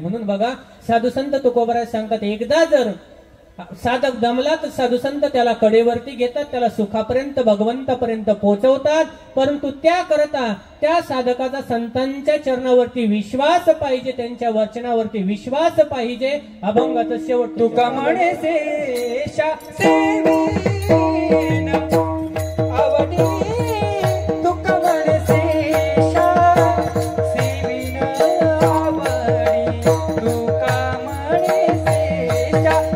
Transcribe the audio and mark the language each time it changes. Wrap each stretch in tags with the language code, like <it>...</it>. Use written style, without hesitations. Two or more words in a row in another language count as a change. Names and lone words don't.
<mr>म्हणून बघा साधू संत तुकोबाराय सांगतात एकदा जर साधक दमला तर साधू संत त्याला कडेवरती घेतात, त्याला सुखापर्यंत भगवंतापर्यंत पोहोचवतात. परंतु त्याकरता त्या साधकाचा संतांच्या चरणावरती विश्वास पाहिजे, त्यांच्या वचनावरती विश्वास पाहिजे. अभंगाचं शेवट तुका म्हणे शेषा सेवीन आवडी तुका म्हणे शेषा सेवीन आवडी तुका म्हणे शेषा</mr>